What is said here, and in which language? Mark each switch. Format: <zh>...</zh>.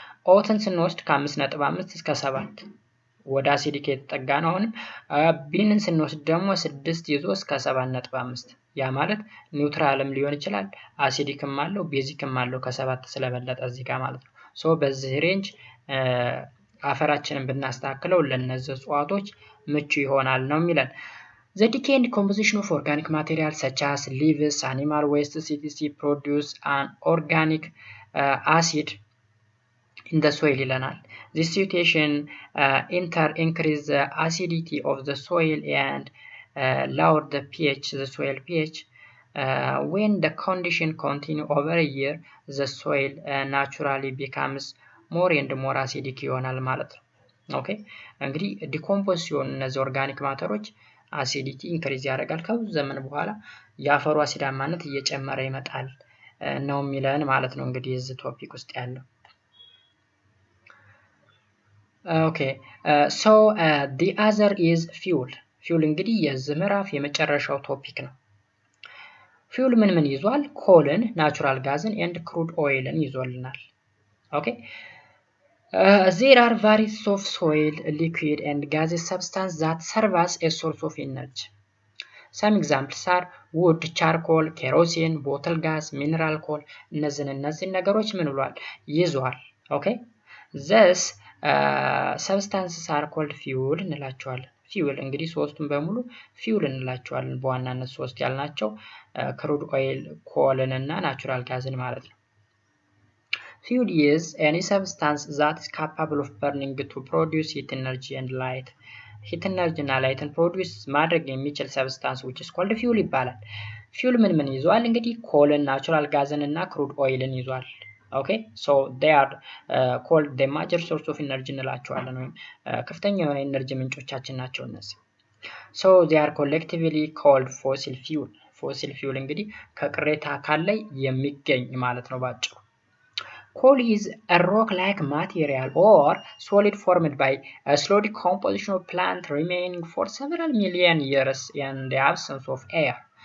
<am>ኦትን ስንወስድ ከ5.5 እስከ 7 ወደ አሲዲክ የተጠጋ ነው። አሁንም ቢንን ስንወስድ ደግሞ 6 ይዞ እስከ 7.5 ያ ማለት ኒውትራልም ሊሆን ይችላል፣ አሲዲክም አለው፣ ቤዚክም አለው ከ7 ስለበለጠ እዚህ ጋር ማለት ነው። ሶ በዚህ ሬንጅ አፈራችንን ብናስተካክለው ለነዚህ እጽዋቶች ምቹ ይሆናል ነው የሚለን።</am> <en>The decay and composition of organic material such as leaves, animal waste, etc. produce an organic acid in the soil</en> <am>ይለናል።</am> <en>This situation increase the acidity of the soil and lower the pH, the soil pH. When the condition continue over a year, the soil naturally becomes more and more acidic</en> <am>ይሆናል ማለት ነው። ኦኬ እንግዲህ ዲኮምፖዝ ሲሆን እነዚህ ኦርጋኒክ ማተሮች አሲዲቲ ኢንክሪዝ ያደርጋል። ከብዙ ዘመን በኋላ የአፈሩ አሲዳማነት እየጨመረ ይመጣል ነው የሚለን ማለት ነው። እንግዲህ እዚህ ቶፒክ ውስጥ ያለው</am> <en>Okay, so the other is fuel.</en> <am>Fuel እንግዲህ የዚህ ምዕራፍ የመጨረሻው ቶፒክ ነው። ፊውል ምን ይዟል? ኮልን፣ ናቹራል ጋዝን and crude oilን ይዞልናል።</am> <en>Okay, there are varieties of soil, liquid and gaseous substance that serve as a source of energy. Some examples are wood, charcoal, kerosene, bottle gas, mineral coal.</en> <am>እነዚህ ነገሮች ምን ብሏል? ይዟል።</am> <en>Okay, this substances are called fuel</en> <am>እንላቸዋለን። ፊውል እንግዲህ ሶስቱን በሙሉ ፊውል እንላቸዋለን። በዋናነት ሶስት ያልናቸው ክሩድ ኦይል፣ ኮልን እና ናቹራል ጋዝን ማለት ነው።</am> <en>Fuel is any substance that is capable of burning to produce heat energy and light.</en> <am>heat energy እና ላይትን ፕሮዲዩስ ማድረግ የሚችል ሰብስታንስ</am> <en>which is called fuel</en> <am>ይባላል። ፊውል ምን ይዟል? እንግዲህ ኮልን፣ ናቹራል ጋዝን እና ክሩድ ኦይልን ይዟል።</am> <en>Okay, so they are called the major source of energy</en> <am>እንላቸዋለን ወይም ከፍተኛ የሆነ ኤነርጂ ምንጮቻችን ናቸው እነዚህ።</am> <en>So they are collectively called fossil fuel. fossil fuel</en> <am>እንግዲህ ከቅሬታ አካል ላይ የሚገኝ ማለት ነው ባጭሩ።</am> <en>Coal is a rock-like material or solid formed by a slow decomposition of plant remaining for several million years in the absence of air.</en>